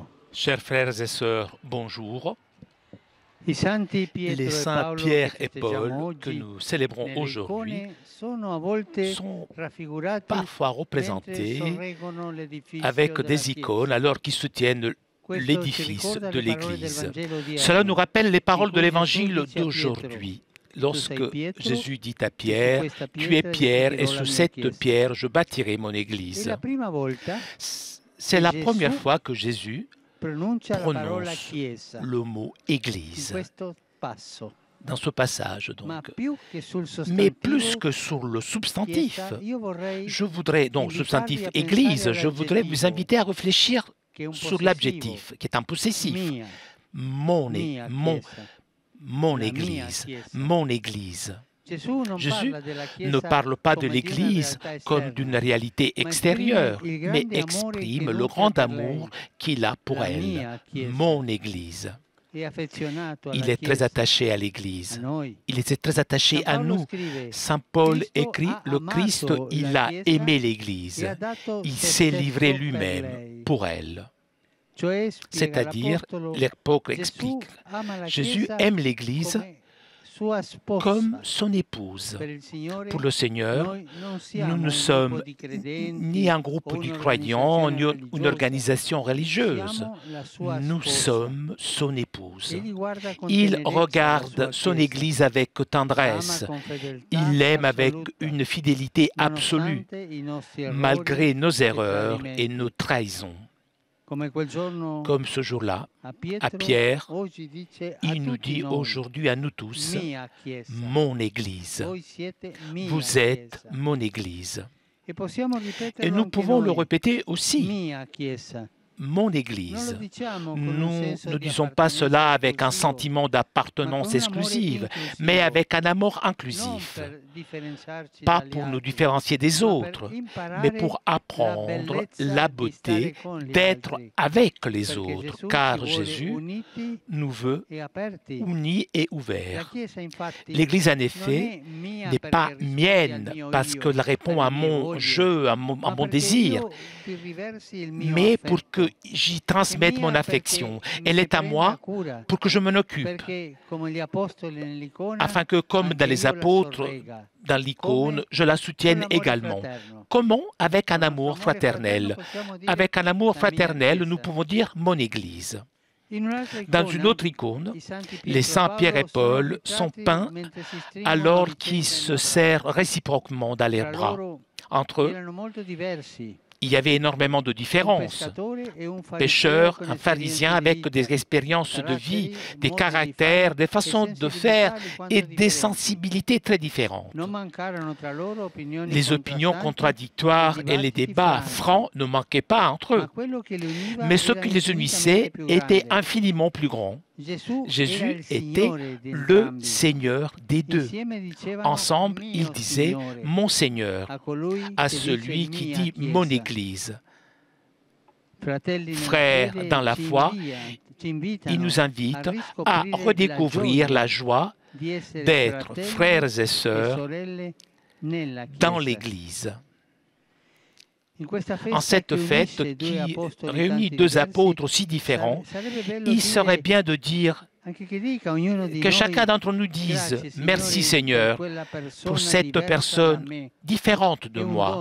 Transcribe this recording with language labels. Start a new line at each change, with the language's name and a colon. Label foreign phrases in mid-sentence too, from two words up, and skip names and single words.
French: Chers frères et sœurs, bonjour.
Italian: I santi Pietro
French: Les
Italian: e
French: saints
Italian: Paolo
French: Pierre
Italian: che
French: et
Italian: festeggiamo
French: Paul que
Italian: oggi
French: nous célébrons
Italian: nelle
French: aujourd'hui
Italian: icone sono a volte
French: sont
Italian: raffigurati
French: parfois
Italian: mentre
French: représentés
Italian: sorreggono l'edificio
French: avec
Italian: della
French: des icônes
Italian: Chiesa.
French: alors qu'ils soutiennent
Italian: Questo ci
French: l'édifice
Italian: ricorda
French: de
Italian: le parole del
French: l'Église.
Italian: Vangelo di
French: Cela nous
Italian: oggi,
French: rappelle les
Italian: in
French: paroles de
Italian: cui Gesù
French: l'Évangile
Italian: dice a Pietro:
French: d'aujourd'hui,
Italian: Tu
French: lorsque
Italian: sei Pietro,
French: Jésus dit à
Italian: e su
French: Pierre,
Italian: questa
French: tu es
Italian: pietra
French: Pierre, et
Italian: edificherò la
French: sur
Italian: mia
French: cette
Italian: Chiesa.
French: pierre je bâtirai mon
Italian: È
French: Église.
Italian: la prima volta
French: C'est
Italian: che
French: la
Italian: Gesù
French: première fois que Jésus
Italian: pronuncia la parola
French: prononce
Italian: Chiesa
French: le mot
Italian: in
French: Église
Italian: questo passo.
French: dans ce passage.
Italian: Ma
French: Donc.
Italian: più che sul
French: Mais plus
Italian: sostantivo
French: que sur le substantif,
Italian: Chiesa, io vorrei
French: je voudrais, donc
Italian: invitarvi
French: substantif
Italian: a pensare
French: Église, je voudrais vous
Italian: all'aggettivo,
French: inviter à réfléchir
Italian: che è un
French: sur
Italian: possessivo,
French: l'adjectif, qui est un possessif.
Italian: mia,
French: Mon,
Italian: mia
French: mon,
Italian: Chiesa,
French: mon
Italian: la mia
French: Église,
Italian: Chiesa.
French: mon Église.
Italian: Gesù non
French: Jésus
Italian: parla della Chiesa
French: ne parle pas de
Italian: come di una
French: l'Église
Italian: realtà
French: comme
Italian: esterna,
French: d'une réalité
Italian: ma
French: extérieure,
Italian: esprime il
French: mais
Italian: grande amore che
French: exprime le
Italian: nutre
French: grand
Italian: per
French: amour
Italian: lei,
French: qu'il a pour
Italian: la
French: elle,
Italian: mia Chiesa.
French: mon Église.
Italian: È affezionato alla
French: Il est très
Italian: Chiesa,
French: attaché à
Italian: a
French: l'Église.
Italian: noi.
French: Il était très attaché
Italian: San
French: à
Italian: Paolo
French: nous.
Italian: scrive:
French: Saint Paul
Italian: Cristo
French: écrit,
Italian: ha
French: le Christ,
Italian: amato
French: il
Italian: la
French: a
Italian: Chiesa
French: aimé
Italian: e
French: l'Église.
Italian: ha dato
French: Il
Italian: se
French: s'est
Italian: stesso
French: livré
Italian: per
French: lui-même
Italian: lei.
French: pour elle.
Italian: Cioè, spiega
French: C'est-à-dire,
Italian: l'Apostolo,
French: l'apôtre
Italian: Gesù
French: explique,
Italian: ama la
French: Jésus
Italian: Chiesa
French: aime l'Église
Italian: come sua sposa.
French: comme son épouse.
Italian: Per il Signore,
French: Pour le Seigneur,
Italian: noi non
French: nous
Italian: siamo
French: ne
Italian: un
French: sommes
Italian: gruppo di credenti
French: ni un
Italian: o
French: groupe de croyants, ni
Italian: un'organizzazione
French: une
Italian: religiosa.
French: organisation religieuse.
Italian: Siamo la sua
French: Nous
Italian: sposa.
French: sommes son épouse.
Italian: Egli guarda con
French: Il
Italian: tenerezza la
French: regarde
Italian: sua
French: son
Italian: Chiesa.
French: Église avec
Italian: L'ama
French: tendresse.
Italian: con fedeltà
French: Il l'aime avec
Italian: assoluta,
French: une fidélité absolue,
Italian: nonostante i nostri errori
French: malgré nos
Italian: e
French: erreurs et
Italian: tradimenti.
French: nos trahisons.
Italian: Come quel giorno
French: Comme ce jour-là,
Italian: a
French: à
Italian: Pietro,
French: Pierre,
Italian: oggi dice a
French: il nous
Italian: tutti
French: dit
Italian: noi,
French: aujourd'hui à nous tous,
Italian: mia Chiesa.
French: mon Église.
Italian: Voi siete mia
French: Vous êtes
Italian: Chiesa.
French: mon Église.
Italian: E possiamo
French: Et
Italian: ripeterlo
French: nous
Italian: anche
French: pouvons le
Italian: noi,
French: répéter aussi,
Italian: mia Chiesa.
French: mon
Italian: Non lo
French: Église.
Italian: diciamo con un
French: Nous
Italian: senso
French: ne
Italian: di
French: disons pas cela
Italian: appartenenza
French: avec un
Italian: esclusivo,
French: sentiment
Italian: ma
French: d'appartenance
Italian: con un amore
French: exclusive,
Italian: inclusivo,
French: mais avec un amour
Italian: non
French: inclusif.
Italian: per differenziarci
French: Pas
Italian: dagli
French: pour nous
Italian: altri,
French: différencier des
Italian: ma per
French: autres, mais
Italian: imparare
French: pour
Italian: la
French: apprendre
Italian: bellezza
French: la
Italian: di
French: beauté
Italian: stare con gli
French: d'être
Italian: altri,
French: avec les
Italian: perché
French: autres,
Italian: Gesù ci
French: car
Italian: vuole
French: Jésus
Italian: uniti
French: nous veut
Italian: e aperti.
French: unis et
Italian: La
French: ouverts.
Italian: Chiesa infatti
French: L'Église, en
Italian: non
French: effet,
Italian: è mia
French: n'est pas
Italian: perché risponde al
French: mienne
Italian: mio
French: parce
Italian: io,
French: qu'elle répond à
Italian: alle mie
French: mon
Italian: voglie,
French: jeu, à
Italian: ma
French: mon
Italian: perché
French: désir,
Italian: io vi riversi il mio
French: mais pour
Italian: affetto.
French: que j'y
Italian: È
French: transmette mon
Italian: mia
French: affection.
Italian: perché
French: Elle
Italian: me ne
French: est à
Italian: prenda
French: moi
Italian: cura,
French: pour que je m'en occupe,
Italian: perché come gli apostoli nell'icona,
French: afin que, comme dans
Italian: anche
French: les
Italian: io la
French: apôtres,
Italian: sorregga,
French: dans l'icône,
Italian: come
French: je la
Italian: con
French: soutienne
Italian: l'amore
French: également.
Italian: fraterno.
French: Comment? Avec un
Italian: Con nostro
French: amour
Italian: amore fraterno
French: fraternel.
Italian: possiamo dire
French: Avec un amour
Italian: la mia
French: fraternel, nous
Italian: Chiesa.
French: pouvons dire mon Église.
Italian: In un'altra
French: Dans une
Italian: icona,
French: autre icône,
Italian: i santi
French: les
Italian: Pietro e
French: saints Pierre et
Italian: Paolo sono
French: Paul sont
Italian: ritratti
French: peints
Italian: mentre si stringono a
French: alors
Italian: vicenda
French: qu'ils
Italian: il
French: se
Italian: braccio.
French: serrent réciproquement dans les
Italian: Tra
French: bras.
Italian: loro
French: Entre eux,
Italian: erano molto diversi,
French: il y avait énormément de
Italian: un
French: différences.
Italian: pescatore e un fariseo
French: Pêcheur,
Italian: con
French: un
Italian: esperienze
French: pharisien
Italian: di
French: avec
Italian: vita,
French: des expériences de vie,
Italian: caratteri
French: des
Italian: modi di
French: caractères,
Italian: fare
French: des
Italian: e
French: façons de faire
Italian: sensibilità alquanto
French: et des
Italian: differenti.
French: sensibilités très différentes.
Italian: Non mancarono tra loro opinioni
French: Les opinions
Italian: contrastanti
French: contradictoires
Italian: e
French: et les
Italian: dibattiti
French: débats
Italian: franchi,
French: francs ne manquaient pas entre
Italian: ma
French: eux.
Italian: quello che li univa
French: Mais ce
Italian: era
French: qui les
Italian: infinitamente
French: unissait
Italian: più
French: était
Italian: grande.
French: infiniment plus grand.
Italian: Gesù era
French: Jésus
Italian: il
French: était
Italian: Signore di
French: le
Italian: entrambi.
French: Seigneur des deux.
Italian: Insieme dicevano
French: Ensemble, ils
Italian: mio
French: disaient
Italian: Signore
French: mon Seigneur
Italian: a colui
French: à
Italian: che dice
French: celui qui
Italian: mia
French: dit mon
Italian: Chiesa.
French: Église. frères dans la foi, ils nous invitent à redécouvrir la joie d'être frères et sœurs dans l'Église. En cette fête qui réunit deux apôtres aussi différents, il serait bien de dire que chacun d'entre nous dise « Merci Seigneur pour cette personne différente de moi.